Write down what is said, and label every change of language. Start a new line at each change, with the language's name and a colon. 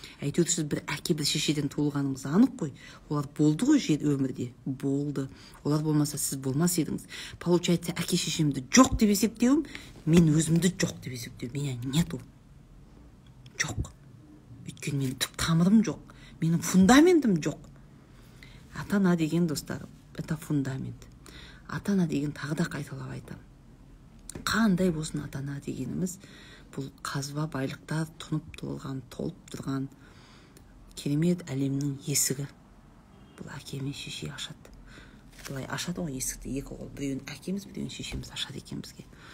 Kazakh: Әйтеуір сіз бір әке, бір шешеден туылғаныңыз анық қой. Олар болды ғой жер өмірде, болды. Олар болмаса сіз болмас едіңіз.
Russian: Получается,
Kazakh: әке-шешемді жоқ деп есептеуім, мен өзімді жоқ деп есептеуім.
Russian: Меня нету.
Kazakh: Жоқ. Өйткені менің түп тамырым жоқ. Менің фундаментім жоқ. Ата-ана деген, достар,
Russian: это фундамент.
Kazakh: Ата-ана деген тағы да қайталап айтамын. Қандай болсын ата-ана дегеніміз, бұл қазба байлықтар тұнып толған, толып тұрған керемет әлемнің есігі. Бұл әке мен шеше ашады. Бұлай ашады ғой есікті, екі қол, біреуін әкеміз, біреуін шешеміз ашады екен бізге.